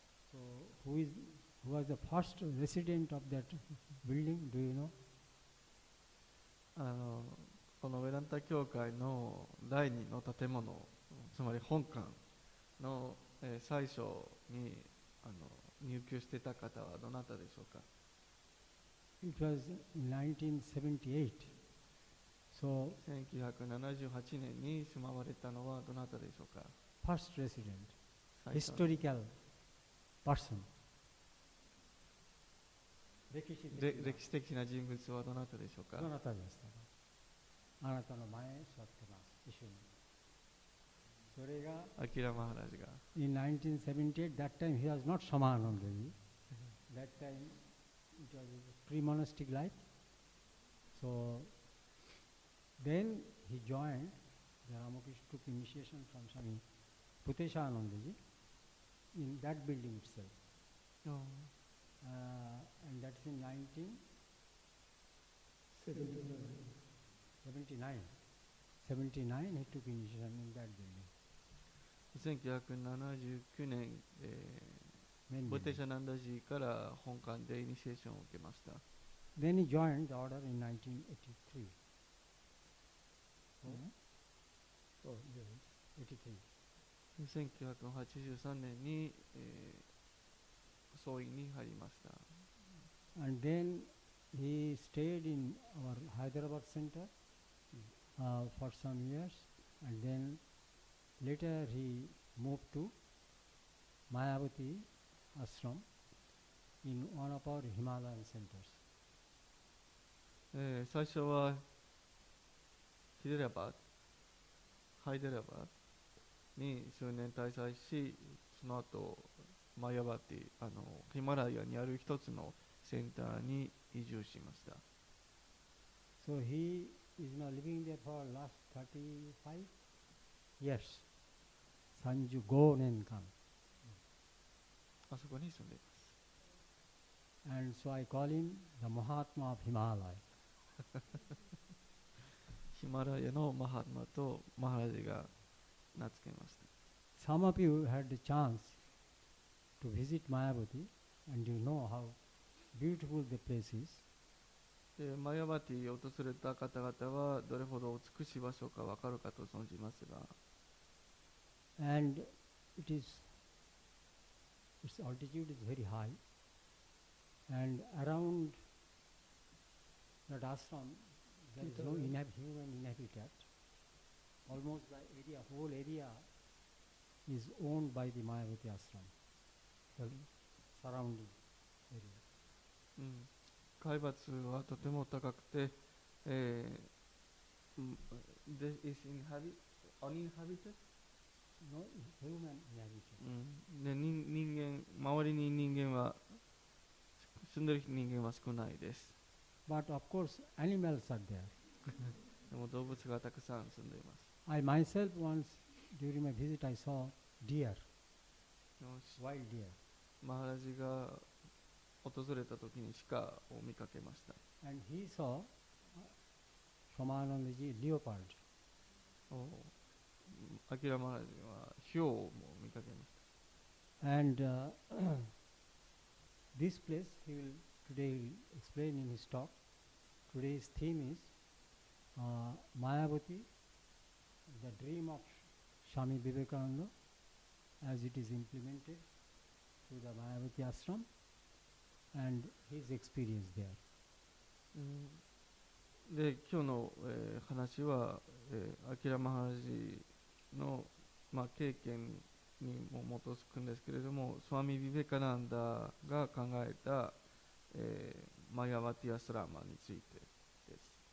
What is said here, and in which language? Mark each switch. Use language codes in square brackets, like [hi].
[en] So who was the first resident of that building, do you know? [ja] このウェランタ教会の第二の建物、つまり本館の、最初に入居していた方はどなたでしょうか。 [en] It was in 1978. So [ja] 1978年に住まわれたのはどなたでしょうか。 [en] first resident, [ja] 最初 [en] historical person. [ja] 歴史的な人物はどなたでしょうか。どなたですか。あなたの前に座ってます。一緒に。それがアキラ・マハラジが。 [en] In 1978, that time he was not Shamanandaji. That time it was a pre-monastic life. So then he joined, the Ramakrishna took initiation from Swami Puteshanandaji in that building itself. And that's in 1979. 79 he took initiation in that building. [ja] 1979年、ボテシャナンダジーから本館でイニシエーションを受けました。 [en] Then he joined the order in 1983. Oh, 83. [ja] 1983年に、総員に入りました。 [en] And then he stayed in our Hyderabad center for some years, and then later he moved to Mayavati ashram in one of our Himalayan centers. [ja] 最初はハイデラバーに数年滞在し、その後マヤバティ、ヒマラヤにある一つのセンターに移住しました。 [en] So he is now living there for last 35 years. [ja] 35年間。あそこに住んでいます。 [en] And so I call him the Mahatma of Himalaya. [ja] ヒマラヤのマハトマとマハラジが名付けました。 [en] Some of you had the chance to visit Mayavati, and you know how beautiful the place is. [ja] マヤバティを訪れた方々はどれほど美しい場所か分かるかと存じますが、 [en] And its altitude is very high, and around that ashram there is no human inhabitant. Almost the whole area is owned by the Mayavati ashram, the surrounding area. [ja] 海抜はとても高くて、 [en] This is uninhabited? No human inhabitant. [ja] で人間、周りに人間は、住んでる人間は少ないです。 [en] But of course, animals are there. [ja] でも動物がたくさん住んでいます。 [en] I myself once, during my visit, I saw deer, wild deer. [ja] マハラジが訪れた時に鹿を見かけました。 [en] And he saw Shyamanandaji leopard. [ja] アキラマハラジはヒョウも見かけました。 [en] And this place, today he will explain in his talk. Today's theme is Mayavati, the dream of Swami Vivekananda, as it is implemented through the Mayavati ashram, and his experience there. [ja] で今日の、話は、アキラマハラジの、経験にも基づくんですけれども、スワミ・ビベカナンダが考えた、マヤワティアスラマについてです。